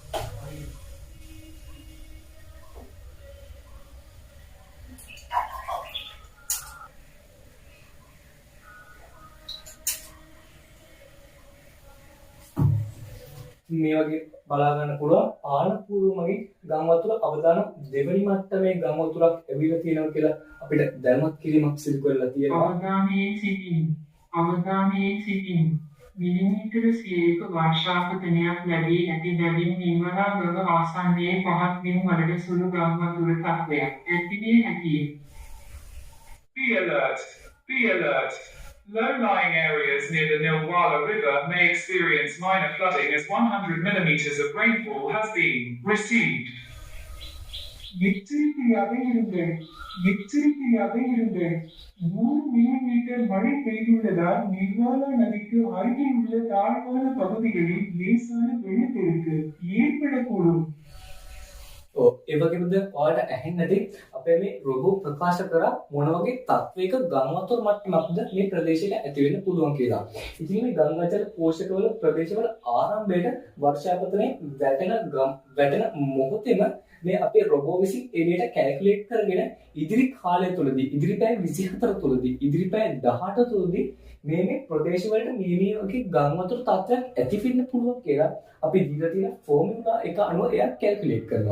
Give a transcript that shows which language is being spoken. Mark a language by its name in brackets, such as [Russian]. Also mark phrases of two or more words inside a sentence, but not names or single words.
[Sinhala] මේ වගේ බලා ගන්න පුළුවන් පාලන පූර්වමගේ ගම් වතුර අවදානම් දෙවෙනි මට්ටමේ ගම් වතුරක් ඇවිල්ලා තියෙනවා කියලා අපිට දැනුවත් කිරීමක් සිදු කරලා තියෙනවා. අවධානයේ සිටින් මිලිමීටර 100ක වර්ෂාපතනයක් ලැබී ඇති බැවින් නිල්වලා ගඟ ආසන්නයේ පහත් බිම් වලට සුළු ගම් වතුර තත්ත්වයක් ඇතිවිය හැකියි. [English] Be alert! Be alert! Low-lying areas near the Nilwala River may experience minor flooding as 100 millimeters of rainfall has been received. [Tamil] எச்சரிக்கையாக இருங்கள். 100 மில்லிமீட்டர் மழை பெய்துள்ளதால் நிர்வாலா நதிக்கு அருகில் உள்ள தாழ்வான பகுதிகளில் லேசான வெள்ளப்பெருக்கு ஏற்படக்கூடும். [Sinhala] ඒ වගේම දැන් ඔයාලට ඇහෙන්නේ නැති අපේ මේ රොබෝ ප්‍රකාශ කරා මොන වගේ තත්වයක ගම් වතුර මට්ටමක්ද මේ ප්‍රදේශයට ඇති වෙන්න පුළුවන් කියලා. ඉතින් මේ ගංගාජල පෝෂකවල ප්‍රදේශවල ආරම්භයේ වර්ෂාපතනයේ වැටෙන මොහොතේම මේ අපේ රොබෝ විසින් එළියට කැල්කියුලේට් කරගෙන ඉදිරි කාලය තුළදී ඉදිරි පැය 24 තුළදී ඉදිරි පැය 18 තුළදී මේ ප්‍රදේශවලට මේ වගේ ගම් වතුර තත්ත්වයක් ඇති වෙන්න පුළුවන් කියලා අපි දීලා තියෙන ෆෝමියුලා එක අනුව එයා කැල්කියුලේට් කරනවා.